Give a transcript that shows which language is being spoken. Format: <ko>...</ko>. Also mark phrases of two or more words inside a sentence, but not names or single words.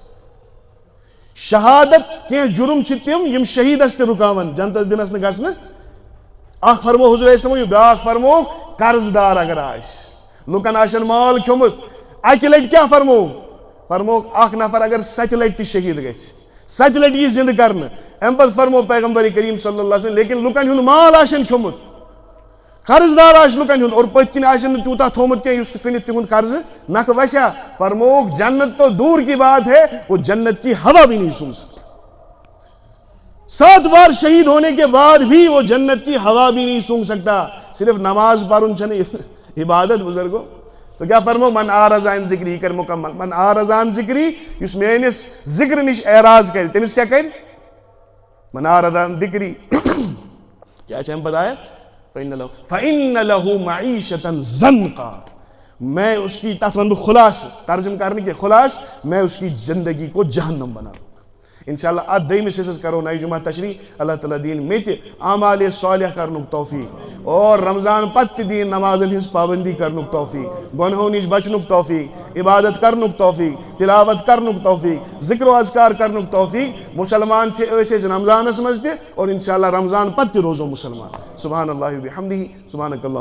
<ks>شہادت کینٛہہ جُرم چھِ تِم یِم شہیٖدس تہِ رُکاون جنتس دِنس نہٕ گژھنہٕ اکھ فرمو حضوٗر اسلام بیٛاکھ فرمووُکھ قرض دار اگر آسہِ لُکن آسن مال کھیوٚمُت اکہِ لٹہِ کیٛاہ فرمووُکھ اکھ نفر اگر 7 لٹہِ تہِ شہیٖد گژھِ 7 لٹہِ یی زندٕ کرنہٕ اَمہِ پتہٕ فرمو پیغمبر کریم</ks> <ar>صلی اللہ علیہ وسلم</ar> <ks>لیکن لُکن ہُنٛد مال آسن کھیوٚمُت قرض دار آسہِ لُکن ہُنٛد اور پٔتۍ کِنۍ آسن نہٕ تیوٗتاہ تھوٚمُت کینٛہہ یُس کٕنِتھ تِہُنٛد قرضہٕ نکھٕ وسیا فرمووُکھ</ks> <ur>جنت تو دوٗر کی بات ہے وہ جنت کی ہوا بھی نہیں سونگ سکتا 7 بار شہید ہونے کے بعد بھی وہ جنت کی ہوا بھی نہیں سونگ سکتا</ur> <ks>صرف نماز پڑھن چھنہٕ عبادت بزرگو تو کیا</ks> <ur>فرمو</ur> <ar>من اعرض عن ذکری</ar> <ks>کر مکمل</ks> <ar>من اعرض عن ذکری</ar> <ks>یُس میٲنِس ذکر نِش اعراض کرِ تٔمِس کیٛاہ کرِ</ks> <ar>من اعرض عن ذکری</ar> <ks>کیٛاہ چھِ اَمہِ پتہٕ آیت</ks> <ar>فَإِنَّ لَهُ مَعِيشَةً ضَنْقًا</ar> <ur>میں اس کی</ur> <ks>تَتھ وَنہٕ بہٕ خُلاصہٕ ترجم کرنہٕ کہِ خُلاصہٕ</ks> <ur>میں اس کی زندگی کو جہنم بناؤں گا</ur> <ks>انشاءاللہ اتھ دوٚیمِس حصس کرو نَیہِ جمعہ تشریح اللہ تعالیٰ دِیِن مےٚ تہِ اعمالِ صالح کرنُک توفیٖق اور رمضان پتہٕ تہِ دِیِن نمازن ہٕنٛز پابندی کرنُک توفیٖق گۄنہو نِش بچنُک توفیٖق عبادت کرنُک توفیٖق تلاوت کرنُک توفیٖق ذکر و اذکار کرنُک توفیٖق مُسلمان چھِ ٲسۍ أسۍ رمضانس منٛز تہِ اور انشاءاللہ رمضان پتہٕ تہِ روزو مُسلمان</ks> <ar>سبحان اللہ وبحمدہ سبحانک اللہ</ar>